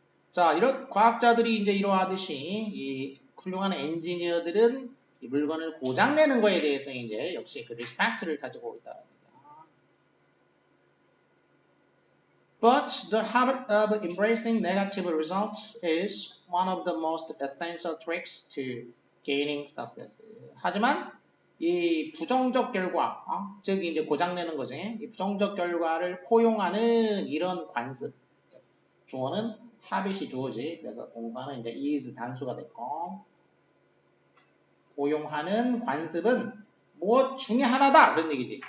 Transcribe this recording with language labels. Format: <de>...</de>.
<ko>자, 이런 과학자들이 이제 이러하듯이 이 훌륭한 엔지니어들은 이 물건을 고장내는 거에 대해서 이제 역시 그 respect를 가지고 있다.</ko> <en>But the habit of embracing negative results is one of the most essential tricks to gaining success.</en> <ko>하지만 이 부정적 결과, 즉 이제 고장내는 거지. 이 부정적 결과를 포용하는 이런 관습. 주어는 habit이 주어지. 그래서 동사는 이제 is 단수가 됐고, 포용하는 관습은 뭐 중에 하나다 그런 얘기지.</ko>